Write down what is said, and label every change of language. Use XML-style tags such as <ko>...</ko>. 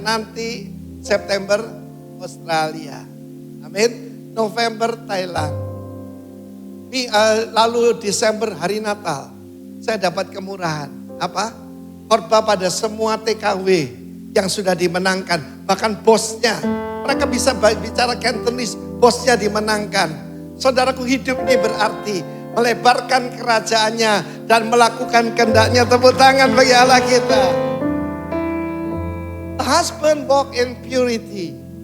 <id>Nanti September Australia. Amin. November Thailand. Lalu Desember hari Natal. Saya dapat kemurahan. Apa? Khotbah pada semua TKW yang sudah dimenangkan. Bahkan bosnya. Mereka bisa bicara Cantonese. Bosnya dimenangkan. Saudaraku, hidup ini berarti melebarkan kerajaannya dan melakukan kehendaknya. Tepuk tangan bagi Allah kita.</id> <en>The husband walk in purity.</en>